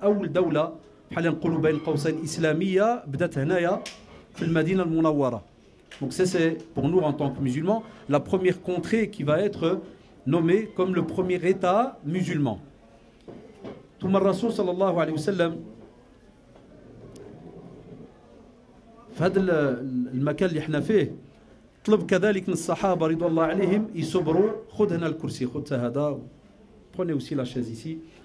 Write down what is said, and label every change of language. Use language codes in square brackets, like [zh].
[ar] أول دولة بحال نقولوا بين قوسين إسلامية بدات هنايا في المدينة المنورة. [fr] Donc c'est pour nous en tant que musulmans la première contrée qui va être nommée comme le premier État musulman. [ar] ثم الرسول صلى الله عليه وسلم في هذا المكان اللي احنا فيه طلب كذلك من الصحابة رضوان الله عليهم يصبروا. خذ هنا الكرسي، خذ هذا، [fr] prenez aussi la chaise ici.